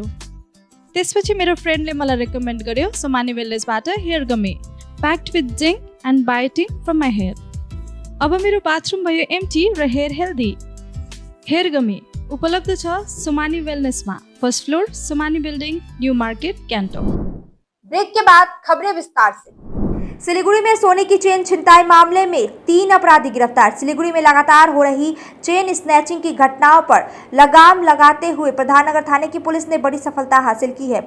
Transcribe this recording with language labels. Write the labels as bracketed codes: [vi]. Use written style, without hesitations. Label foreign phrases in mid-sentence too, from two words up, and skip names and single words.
[ne] त्यसपछि मेरो फ्रेन्डले मलाई रेकमेन्ड गर्यो सुमानी वेलनेसबाट [en] hair gummy, packed with zinc and biotin from my hair. [ne] अब मेरो बाथरुम भयो एम्टी र [en] hair healthy. hair gummy [ne] उपलब्ध छ सुमानी वेलनेसमा, [en] first floor, [ne] सुमानी बिल्डिङ, न्यू मार्केट, कैंटो। [hi] ब्रेक के बाद खबरें विस्तार से। सिलीगुड़ी में सोने की चेन छिनताई मामले में 3 अपराधी गिरफ्तार। सिलीगुड़ी में लगातार हो रही [en] chain snatching [hi] की घटनाओं पर लगाम लगाते हुए प्रधाननगर थाने की पुलिस ने बड़ी सफलता हासिल की है।